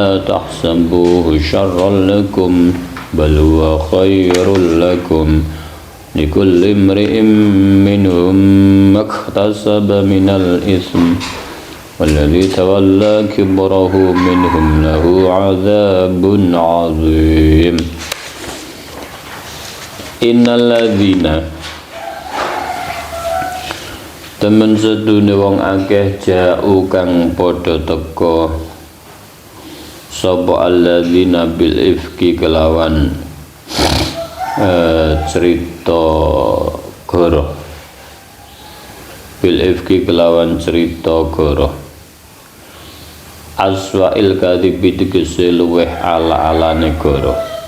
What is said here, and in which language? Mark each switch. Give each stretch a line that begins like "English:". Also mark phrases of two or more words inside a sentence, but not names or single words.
Arabic: تحسبوه شرا لكم بل هو خير لكم لكل امرئ منهم ما اكتسب من الإثم والذي تولى كبره منهم له عذاب عظيم إن الذين
Javanese: temen sedune wong akeh ja'u kang padha teka sapa
Arabic: الذين بالإفك
Javanese: kelawan cerita goroh
Arabic: بالإفك
Javanese: kelawan cerita goroh
Arabic: أسوأ الكذب
Javanese: tegese luweh ala-alane goroh